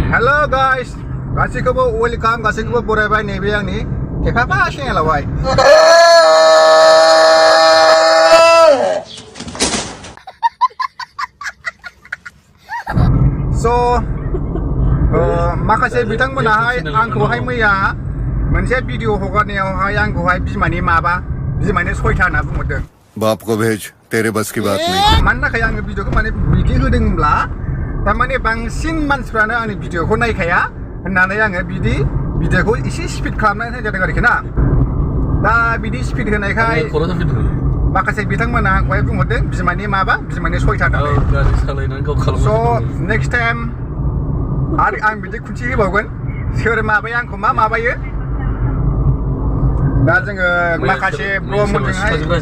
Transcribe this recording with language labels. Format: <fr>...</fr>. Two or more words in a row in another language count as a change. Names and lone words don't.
<en>hello guys</en> <brx>गासैखौबो वेलकाम गासैखौबो बरायबाय नैबे आंनि थेफाफा चेनेलावहाय स' माखासे बिथांमोनाहाय आंखौहाय मैया मोनसे भिडिअ हगारनायावहाय आंखौहाय बिमानि सयथा होनना बुंहरदों</brx> <hi>बाप को भेज तेरे बस की बात नहीं</hi> <brx>मानि थाखाय आङो भिडिअखौ माने बिदि होदोंब्ला थारमाने बांसिन मानसिफ्रानो आंनि भिडिअखौ नायखाया होननानै आङो बिदि भिडिअखौ एसे स्पिड खालामनानै होनाय जादों आरोखि ना दा बिदि स्पिड होनायखाय माखासे बिथांमोना आंखौहाय बुंहरदों बिमानि सयथा होननानै स'</brx> <en>next time</en> <brx>आरो आं बिदि खुन्थि होबावगोन सोर माबाया आंखौ माबायो दा जोङो माखासे ब्र'मोनजोंहाय</brx>